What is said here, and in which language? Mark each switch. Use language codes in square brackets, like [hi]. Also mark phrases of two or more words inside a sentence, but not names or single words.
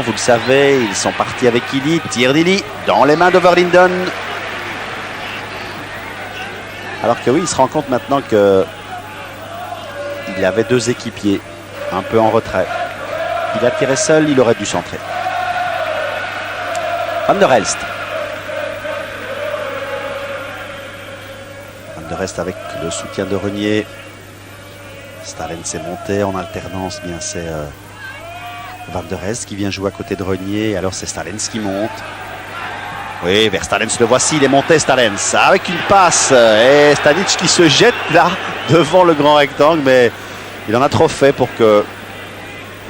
[fr] Vous le savez, ils sont partis avec Illy. Tir d'Illy dans les mains de Verlinden. Alors que oui, il se rend compte maintenant que il avait deux équipiers un peu en retrait. Il a tiré seul, il aurait dû centrer. Van der Elst. Van der Elst avec le soutien de Renier. Stalens s'est monté en alternance, bien c'est Van der Est qui vient jouer à côté de Renier. Alors c'est Stalens qui monte. Oui, vers Stalens, le voici, il est monté Stalens avec une passe. Et Stanic qui se jette là devant le grand rectangle, mais il en a trop fait pour que M.